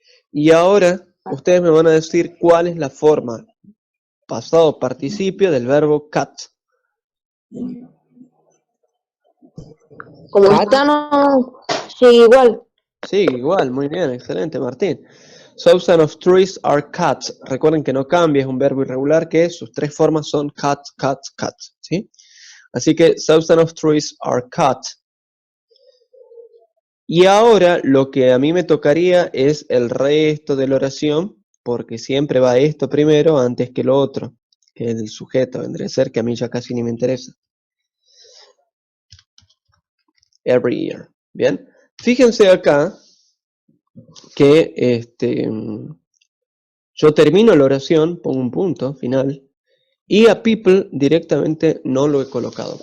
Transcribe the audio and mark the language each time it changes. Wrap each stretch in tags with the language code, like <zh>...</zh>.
<es>Y ahora ustedes me van a decir cuál es la forma pasado participio del verbo cut. Como está, no sigue igual. Sí, igual, muy bien, excelente, Martín.</es> <en>Thousands of trees are cut.</en> <es>Recuerden que no cambia, es un verbo irregular que sus tres formas son cut, cut, cut. ¿Sí? Así que</es> <en>thousands of trees are cut.</en> <es>Y ahora lo que a mí me tocaría es el resto de la oración, porque siempre va esto primero antes que lo otro, que el sujeto vendría a ser, que a mí ya casi ni me interesa.</es> <en>Every year.</en> <es>Bien. Fíjense acá que yo termino la oración, pongo un punto final, y a people directamente no lo he colocado.</es>